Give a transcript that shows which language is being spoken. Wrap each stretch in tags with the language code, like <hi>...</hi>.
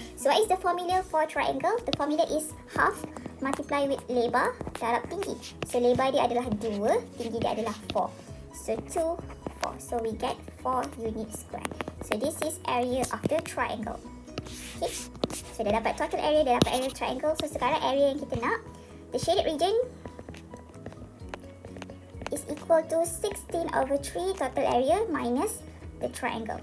<en>So what is the formula for triangle? The formula is half multiply with</en> <ms>lebar darab tinggi. So lebar dia adalah 2, tinggi dia adalah 4.</ms> <en>So 2, 4. So we get 4 unit square. So this is area of the triangle. Okay, so dah dapat total area, dah dapat area triangle.</en> <ms>So sekarang area yang kita nak,</ms> <en>the shaded region is equal to 16 over 3 total area minus the triangle.</en>